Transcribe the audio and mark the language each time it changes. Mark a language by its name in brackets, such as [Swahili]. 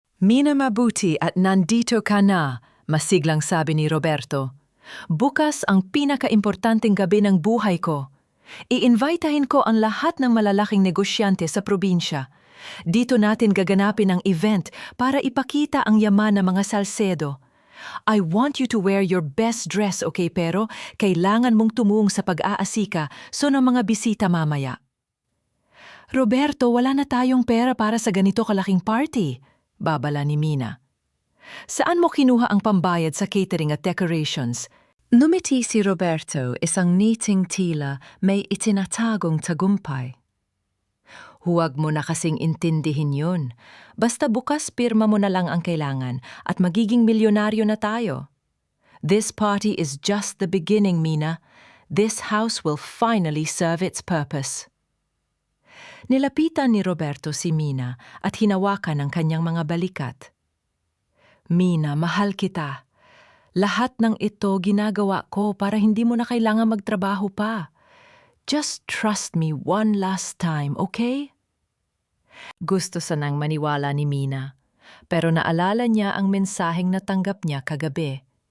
[Filipino] "Mina, mabuti at nandito ka na," masiglang sabi ni Roberto. "Bukas ang pinaka-importanteng gabi ng buhay ko. I-invitahin ko ang lahat ng malalaking negosyante sa probinsya. Dito natin gaganapin ang event para ipakita ang yaman ng mga Salcedo. [English] I want you to wear your best dress, okay? [Filipino] Pero kailangan mong tumuong sa pag-aasika so ng mga bisita mamaya." "Roberto, wala na tayong pera para sa ganito kalaking party," babala ni Mina. "Saan mo kinuha ang pambayad sa catering at decorations?" Numiti si Roberto, isang ngiting tila may itinatagong tagumpay. "Huwag mo na kasing intindihin yun. Basta bukas pirma mo na lang ang kailangan at magiging milyonaryo na tayo. [English] This party is just the beginning, Mina. This house will finally serve its purpose." [Filipino] Nilapitan ni Roberto si Mina at hinawakan ang kanyang mga balikat. "Mina, mahal kita. Lahat ng ito ginagawa ko para hindi mo na kailangan magtrabaho pa. [English] Just trust me one last time, okay?" [Filipino] Gusto sanang maniwala ni Mina, pero naalala niya ang mensaheng natanggap niya kagabi.